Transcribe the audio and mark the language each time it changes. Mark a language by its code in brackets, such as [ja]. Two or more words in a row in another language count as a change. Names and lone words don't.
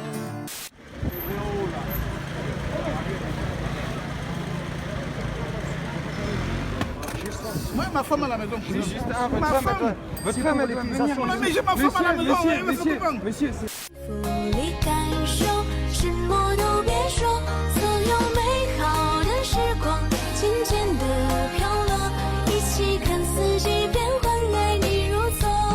[fr] Moi, ma femme à la maison. C'est juste un, ma femme. Votre femme, elle est venue. Mais j'ai ma femme à la maison. Monsieur, c'est... [zh] 感受，什么都别说，所有美好的时光，渐渐地飘落，一起看四季变换，爱你如从。